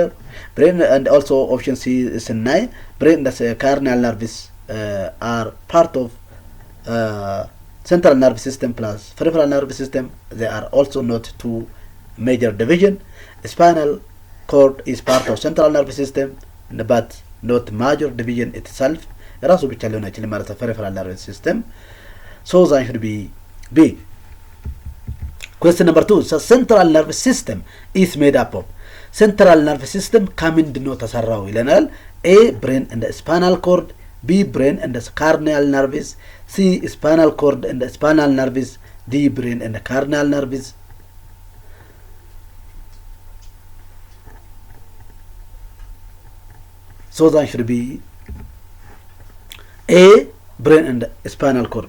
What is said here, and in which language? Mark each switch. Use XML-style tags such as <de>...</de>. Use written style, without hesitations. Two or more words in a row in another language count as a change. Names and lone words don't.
<en>Brain and also option C is 9. Brain and cranial nerves are part of central nervous system plus peripheral nervous system. They are also not two major division. Spinal cord is part of central nervous system but not major division itself.</en> <am>ራሱ ብቻ ሊሆን አይችልም ማለት ነው</am> <en>peripheral nervous system. So that should be B. Question number 2. So central nervous system is made up of. Central nervous system</en> <am>ከምንድን ነው ተሰራው ይለናል።</am> <en>A brain and the spinal cord, B brain and the cranial nerves, C spinal cord and the spinal nerves, D brain and the cranial nerves. So that should be A brain and spinal cord.</en>